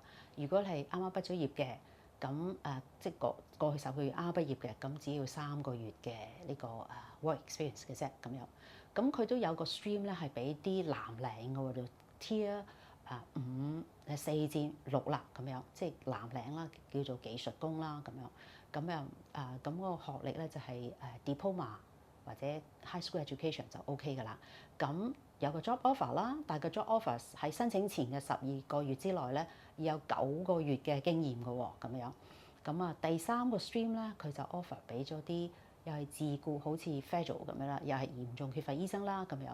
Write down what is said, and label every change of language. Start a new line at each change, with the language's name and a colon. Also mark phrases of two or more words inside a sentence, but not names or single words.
Cantonese: 如果係啱啱畢咗業嘅，咁即係過去10個月啱啱畢業嘅，咁只要3個月嘅呢個
English: work experience
Cantonese: 嘅啫咁樣。咁佢都有個 stream 咧，係俾啲藍領嘅喎，就 Tier 4至6啦咁樣，即係藍領啦，叫做技術工啦咁樣。咁又咁嗰個學歷咧就係diploma 或者
English: high school education
Cantonese: 就 OK 㗎啦。咁有個
English: job offer
Cantonese: 啦，但係個
English: job offer
Cantonese: 喺申請前嘅12個月之內咧，要有9個月嘅經驗嘅喎咁樣。咁第3個 stream 咧，佢就 offer 俾咗啲又係自僱，好似 federal 咁樣啦，又係嚴重缺乏醫生啦咁樣。